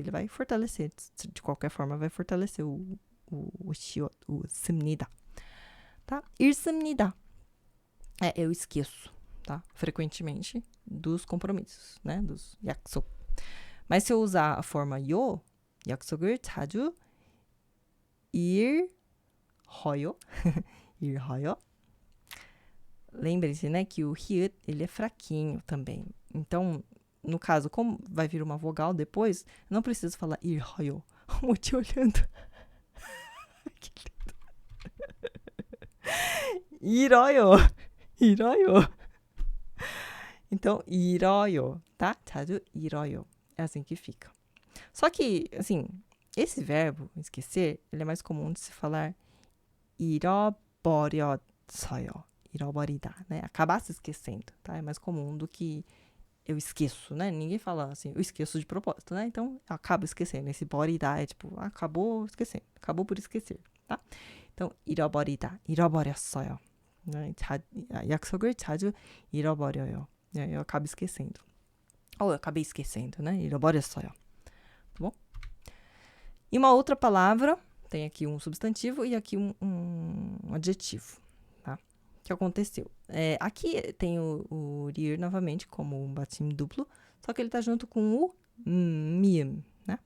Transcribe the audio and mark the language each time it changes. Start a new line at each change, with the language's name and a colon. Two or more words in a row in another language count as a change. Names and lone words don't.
Portuguese: Ele vai fortalecer, de qualquer forma, vai fortalecer o shiot, o 습니다, tá? 읽습니다. Eu esqueço, tá? Frequentemente dos compromissos, né? Dos 약속. Mas se eu usar a forma 요,
Korean: 약속을 자주 읽어요.
Portuguese: Lembre-se, né, que o hiut, ele é fraquinho também. Então, no caso, como vai vir uma vogal depois, não preciso falar 읽어요. O te olhando. Que lindo. 잃어요. Então, 잃어요, tá?
Korean: 자주 잃어요.
Portuguese: É assim que fica. Só que, assim, esse verbo, esquecer, ele é mais comum de se falar 잃어버렸어요. 잃어버리다, né? Acabar se esquecendo, tá? É mais comum do que eu esqueço, né? Ninguém fala assim, eu esqueço de propósito, né? Então, eu acabo esquecendo. Esse 버리다 é tipo, acabou esquecendo. Acabou por esquecer, tá? Então,
Korean: 잃어버리다, 잃어버렸어요. 네, 약속을 자주 잃어버려요.
Portuguese: Eu acabo esquecendo. Ou eu acabei esquecendo, né? 잃어버렸어요. Tá bom? E uma outra palavra, tem aqui um substantivo e aqui um adjetivo, tá? O que aconteceu? Aqui tem o ir novamente como um batim duplo, só que ele tá junto com o miam, né?